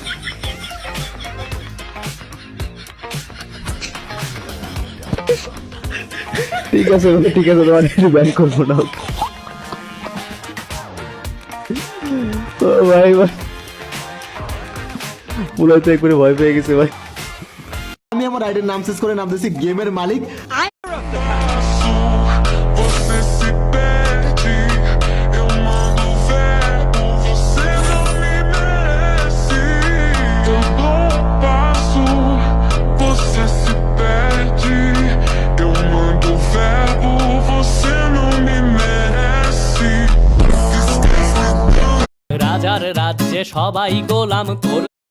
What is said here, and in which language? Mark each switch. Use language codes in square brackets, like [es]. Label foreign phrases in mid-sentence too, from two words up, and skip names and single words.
[bn] ঠিক আছে ঠিক আছে তোমার আইডি ব্যান করবো না ও ভাই ভাই পুরো তো একবারে ভয় পেয়ে গেছে ভাই। আমি আমার আইডির নাম চেঞ্জ করে নাম দিয়েছি গেমের মালিক। [pt] Você se perde, eu mando verbo, você não me merece. Eu dou um passo, você se perde, eu mando verbo, você não me merece. [bn] রাজার রাজ্যে সবাই গোলাম তোর